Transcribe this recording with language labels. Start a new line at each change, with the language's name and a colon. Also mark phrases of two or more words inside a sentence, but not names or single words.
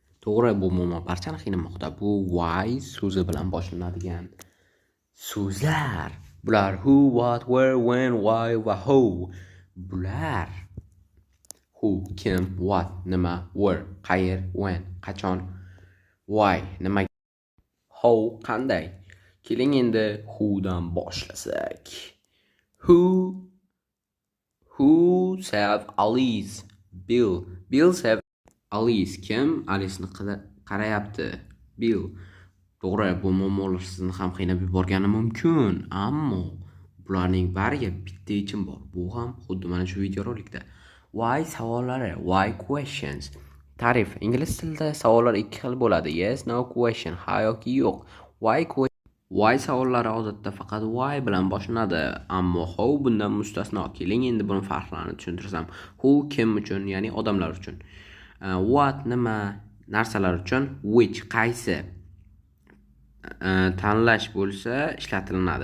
Uzbek: To'g'ri, bu umuman barchani qiynamoqda. Bu why so'zi bilan boshlanadigan so'zlar. Bular
English: who, what, where, when, why
Uzbek: va how. Bular who kim, what nima, where qayer, when qachon, why nima, how qanday. Keling endi who dan boshlasak.
English: Who save Alice? Bill save Alice.
Uzbek: Kim Alice'ni qarayapti? Bill. To'g'ri, bu muammolar sizni ham qiynab yuborgani mumkin, ammo bularning bariga bitta yechim bor. Bu ham xuddi mana shu videorolikda. Why savollari,
English: why questions.
Uzbek: Ta'rif: ingliz tilida savollar ikki xil bo'ladi:
English: yes, no question,
Uzbek: ha yoki yo'q. Why savollari odatda faqat why bilan boshlanadi, ammo how bundan mustasno. Keling endi buni farqlarini tushuntirsam. Who kim uchun, ya'ni odamlar uchun. What nima, narsalar uchun. Which qaysi, tanlash bo'lsa ishlatilinadi.